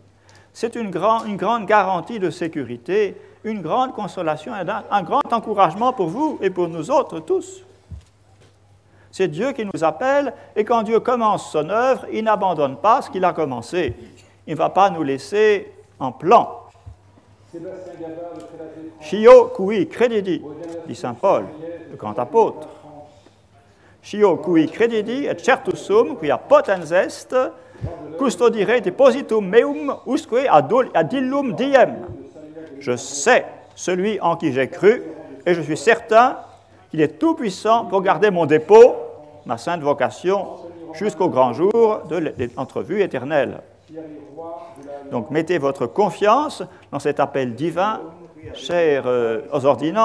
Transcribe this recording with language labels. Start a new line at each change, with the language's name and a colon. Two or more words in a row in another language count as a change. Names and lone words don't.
French: C'est une grande garantie de sécurité, une grande consolation, un grand encouragement pour vous et pour nous autres tous. C'est Dieu qui nous appelle, et quand Dieu commence son œuvre, il n'abandonne pas ce qu'il a commencé. Il ne va pas nous laisser en plan.
Latin: Chio cui credidi,
French: dit saint Paul, le grand apôtre.
Latin: Chio cui credidi et certus sum quia potens est custodire depositum meum usque ad illum diem.
French: Je sais celui en qui j'ai cru, et je suis certain qu'il est tout-puissant pour garder mon dépôt, ma sainte vocation, jusqu'au grand jour de l'entrevue éternelle. Donc mettez votre confiance dans cet appel divin, chers aux ordinants.